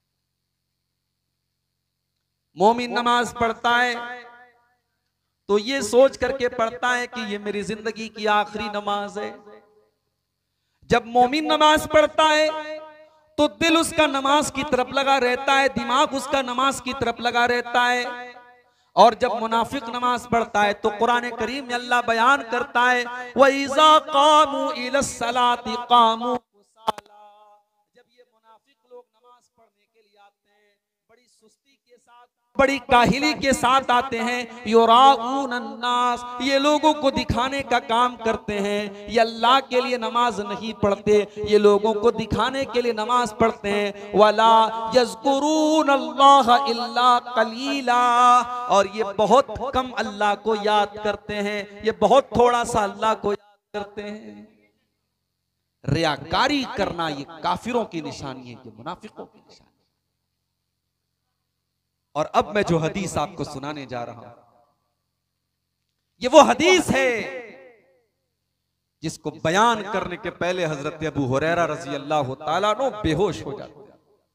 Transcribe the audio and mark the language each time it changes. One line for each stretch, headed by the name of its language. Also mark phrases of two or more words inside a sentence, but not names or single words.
Urdu: مومن نماز پڑھتا ہے تو یہ سوچ کرکے پڑھتا ہے کہ یہ میری زندگی کی آخری نماز ہے. جب مومن نماز پڑھتا ہے تو دل اس کا نماز کی طرف لگا رہتا ہے، دماغ اس کا نماز کی طرف لگا رہتا ہے. اور جب منافق نماز پڑھتا ہے تو قرآن کریم میں اللہ بیان کرتا ہے,
Arabic: وإذا قاموا إلى الصلاة قاموا كسالى.
Urdu: جب یہ منافق لوگ نماز پڑھنے کے لیے آتے ہیں، بڑی سستی کے ساتھ، بڑی کاہلی کے ساتھ آتے ہیں.
Arabic: يراءون الناس,
Urdu: یہ لوگوں کو دکھانے کا کام کرتے ہیں. یہ اللہ کے لیے نماز نہیں پڑھتے، یہ لوگوں کو دکھانے کے لیے نماز پڑھتے ہیں.
Arabic: ولا يذكرون الله إلا قليلا,
Urdu: اور یہ بہت کم اللہ کو یاد کرتے ہیں، یہ بہت تھوڑا سا اللہ کو یاد کرتے ہیں. ریاکاری کرنا یہ کافروں کی نشانی ہے، یہ منافقوں کی نشانی. اور اب میں جو حدیث آپ کو سنانے جا رہا ہوں، یہ وہ حدیث ہے جس کو بیان کرنے کے پہلے حضرت ابو ہریرہ رضی اللہ تعالی عنہ بے ہوش ہو جاتے ہیں.